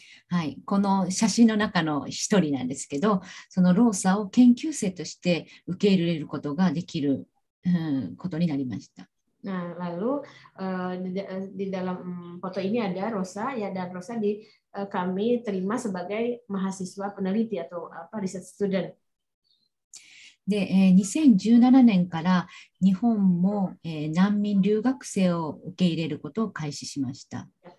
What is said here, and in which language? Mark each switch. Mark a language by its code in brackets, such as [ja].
[ja] はい、この写真の中の一人なんですけど、そのローサを研究生として受け入れることができる、ことになりました。 [id] Nah, lalu di dalam foto ini ada Rosa ya, dan Rosa kami terima sebagai mahasiswa peneliti atau research student. [ja] で、2017年から日本も、難民留学生を受け入れることを開始しました。